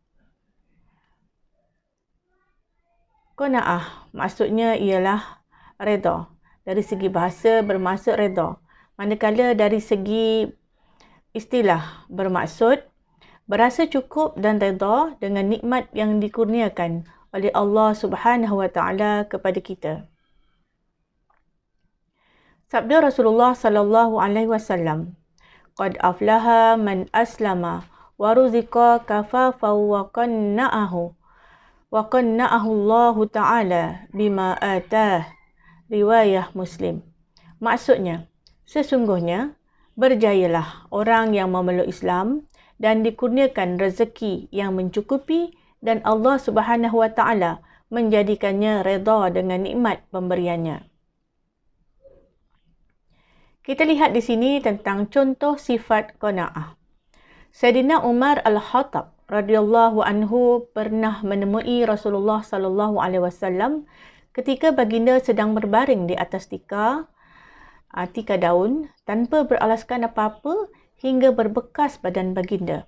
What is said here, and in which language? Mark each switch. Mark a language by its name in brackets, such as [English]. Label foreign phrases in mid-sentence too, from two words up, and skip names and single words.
[Malay] Qanaah maksudnya ialah redha. Dari segi bahasa bermaksud redha. Manakala dari segi istilah bermaksud berasa cukup dan redha dengan nikmat yang dikurniakan oleh Allah [Arabic] سبحانه و تعالى [Malay] kepada kita. Sabda Rasulullah [Arabic] صلى الله عليه وسلم، "قد أفلح من أسلم و رزق كفافا و قنعه الله تعالى بما آتاه." [Malay] Riwayah Muslim. Maksudnya, sesungguhnya berjayalah orang yang memeluk Islam dan dikurniakan rezeki yang mencukupi dan Allah [Arabic] سبحانه و تعالى [Malay] menjadikannya redha dengan nikmat pemberiannya. Kita lihat di sini tentang contoh sifat qanaah. Sayyidina Umar Al-Khattab [Arabic] رضي الله عنه [Malay] pernah menemui Rasulullah [Arabic] صلى الله عليه وسلم [Malay] ketika baginda sedang berbaring di atas tikar daun tanpa beralaskan apa-apa hingga berbekas badan baginda.